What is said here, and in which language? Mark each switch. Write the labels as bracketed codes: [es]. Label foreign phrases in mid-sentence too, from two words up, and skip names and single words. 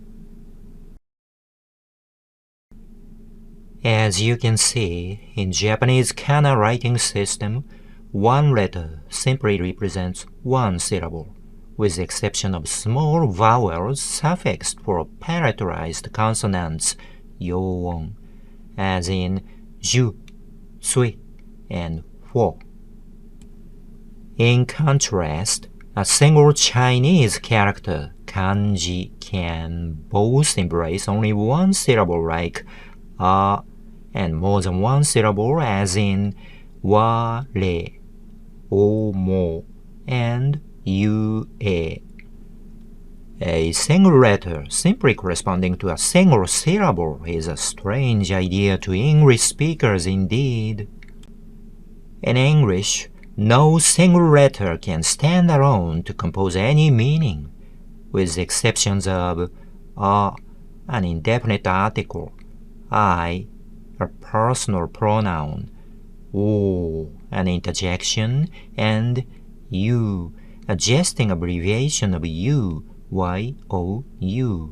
[en] As you can see, in Japanese kana writing system, one letter simply represents one syllable, with the exception of small vowels suffixed for palatalized consonants, yoon, as in ju, sui, and huo. In contrast, a single Chinese character, kanji, can both embrace only one syllable like a, and more than one syllable as in wa, re, o, mo, and yu, e. A single letter simply corresponding to a single syllable is a strange idea to English speakers indeed. In English, no single letter can stand alone to compose any meaning, with the exceptions of a, an indefinite article, I, a personal pronoun, o, an interjection, and you, a jesting abbreviation of you, Y-O-U.